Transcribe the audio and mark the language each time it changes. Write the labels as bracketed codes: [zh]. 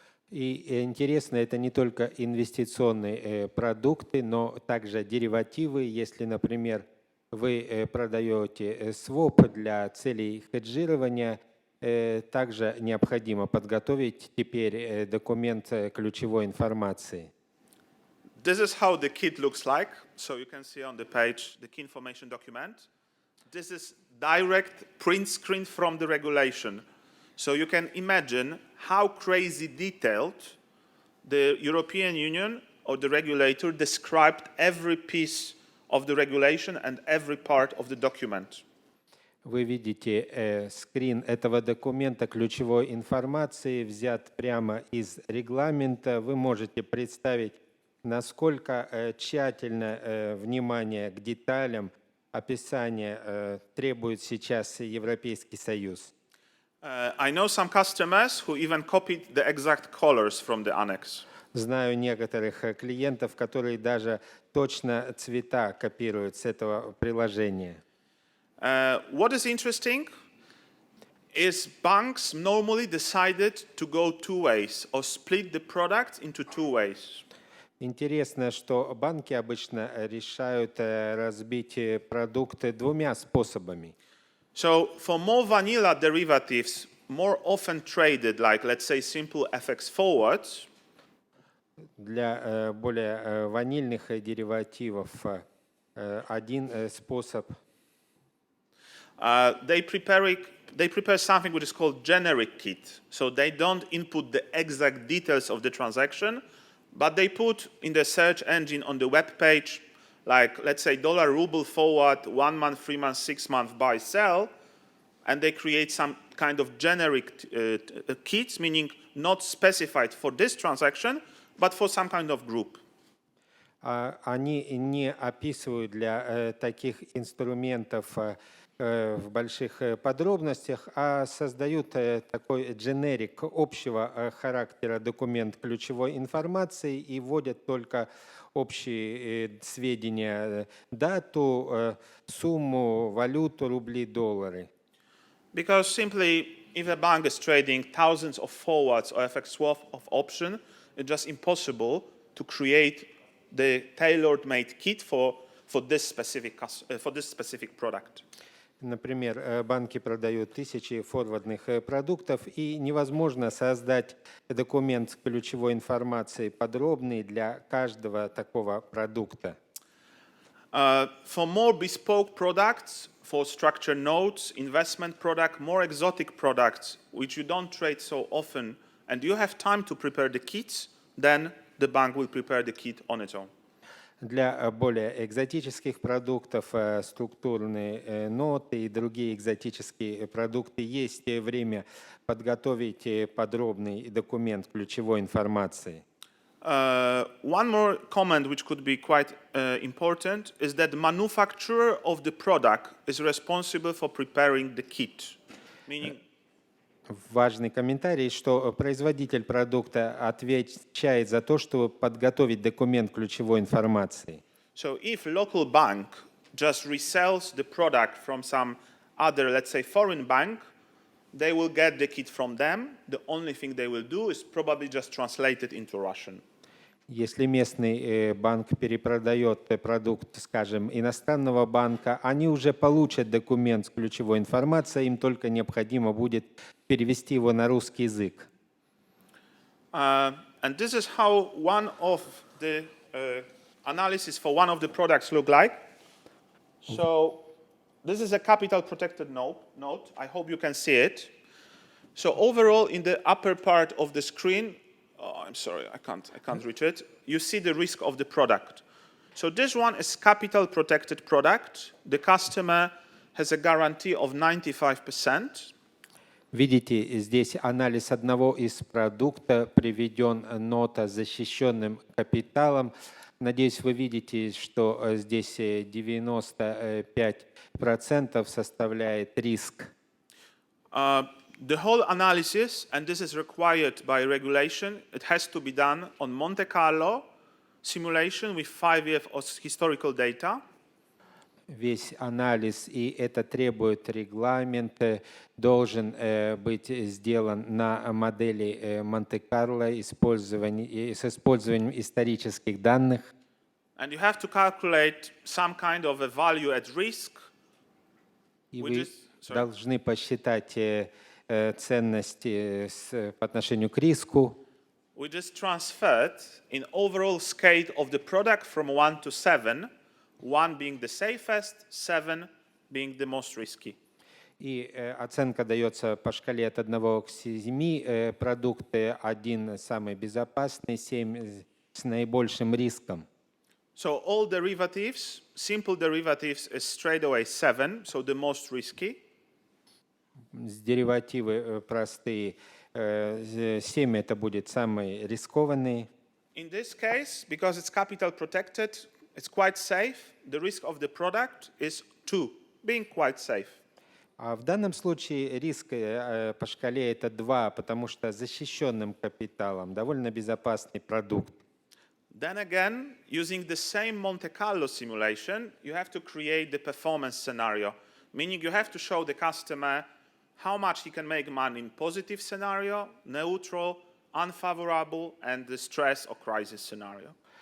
[ru] И интересно, это не только инвестиционные продукты, но также деривативы. Если, например, вы продаете своп для целей хеджирования, также необходимо подготовить теперь документ ключевой информации. [en] This is how the kit looks like. So you can see on the page the key information document. This is direct print screen from the regulation. So you can imagine how crazy detailed the European Union or the regulator described every piece of the regulation and every part of the document. [ru] Вы видите скрин этого документа ключевой информации, взят прямо из регламента. Вы можете представить, насколько тщательно внимание к деталям описания требует сейчас Европейский Союз. [en] I know some customers who even copied the exact colors from the annex. [ru] Знаю некоторых клиентов, которые даже точно цвета копируют с этого приложения. [en] What is interesting is banks normally decided to go two ways or split the product into two ways. [ru] Интересно, что банки обычно решают разбить продукты двумя способами. [en] So for more vanilla derivatives, more often traded, like let's say simple FX forwards, [ru] Для более ванильных деривативов один способ. [en] they prepare something which is called generic kit. So they don't input the exact details of the transaction, but they put in the search engine on the web page, like let's say dollar ruble forward, 1 month, 3 months, 6 months buy sell, and they create some kind of generic kits, meaning not specified for this transaction, but for some kind of group. [ru] Они не описывают для таких инструментов в больших подробностях, а создают такой дженерик общего характера документ ключевой информации и вводят только общие сведения, дату, сумму, валюту, рубли, доллары. [en] Because simply, if a bank is trading thousands of forwards or FX swap of option, it's just impossible to create the tailor-made kit for this specific product. [ru] Например, банки продают тысячи форвардных продуктов, и невозможно создать документ с ключевой информацией подробный для каждого такого продукта. [en] For more bespoke products, for structured notes, investment product, more exotic products, which you don't trade so often, and you have time to prepare the kits, then the bank will prepare the kit on its own. [ru] Для более экзотических продуктов, структурные ноты и другие экзотические продукты есть время подготовить подробный документ ключевой информации. [en] One more comment which could be quite important is that the manufacturer of the product is responsible for preparing the kit. Meaning, [ru] Важный комментарий, что производитель продукта отвечает за то, чтобы подготовить документ ключевой информации. [en] so if local bank just resells the product from some other, let's say, foreign bank, they will get the kit from them. The only thing they will do is probably just translate it into Russian. [ru] Если местный банк перепродает продукт, скажем, иностранного банка, они уже получат документ с ключевой информацией, им только необходимо будет перевести его на русский язык. [en] And this is how one of the analysis for one of the products look like. So this is a capital protected note. I hope you can see it. So overall, in the upper part of the screen, I'm sorry, I can't reach it. You see the risk of the product. So this one is capital protected product. The customer has a guarantee of 95%. [ru] Видите, здесь анализ одного из продуктов, приведен нота с защищенным капиталом. Надеюсь, вы видите, что здесь 95% составляет риск. [en] The whole analysis, and this is required by regulation, it has to be done on Monte Carlo simulation with 5 years of historical data. [ru] Весь анализ, и это требует регламент, должен быть сделан на модели Монте-Карло с использованием исторических данных. [en] And you have to calculate some kind of a value at risk. [ru] И вы должны посчитать ценности по отношению к риску. [en] we just transferred in overall scale of the product from 1 to 7, 1 being the safest, 7 being the most risky. [ru] И оценка дается по шкале от 1 к 7. Продукты 1 самый безопасный, 7 с наибольшим риском. [en] So all derivatives, simple derivatives is straight away 7, so the most risky. [ru] Деривативы простые. 7 это будет самый рискованный. [en] In this case, because it's capital protected, it's quite safe. The risk of the product is 2, being quite safe. [ru] А в данном случае риск по шкале это 2, потому что защищенным капиталом довольно безопасный продукт. [en] Then again, using the same Monte Carlo simulation, you have to create the performance scenario, meaning you have to show the customer how much he can make money in positive scenario, neutral, unfavorable, and the stress or crisis scenario.